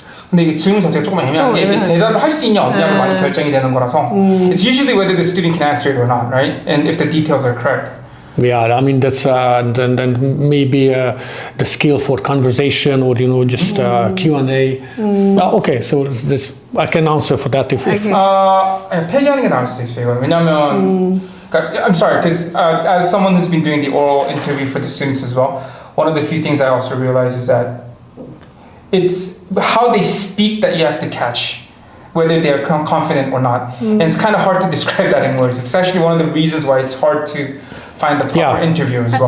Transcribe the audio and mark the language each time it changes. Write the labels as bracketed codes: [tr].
[ko] 근데 이게 질문 자체가 조금 애매한 게 대답을 할 수 있냐 없냐로 많이 결정이 되는 거라서 [en] it's usually whether the student can answer it or not, right? And if the details are correct. Yeah, I mean that's then maybe the skill for conversation or just Q&A. Okay, so this I can answer for that if [ko] 폐기하는 게 나을 수도 있어요. 이건 왜냐면 [en] I'm sorry, because as someone who's been doing the oral interview for the students as well, one of the few things I also realize is that it's how they speak that you have to catch, whether they're confident or not. And it's kind of hard to describe that in words. It's actually one of the reasons why it's hard to find the proper interview as well.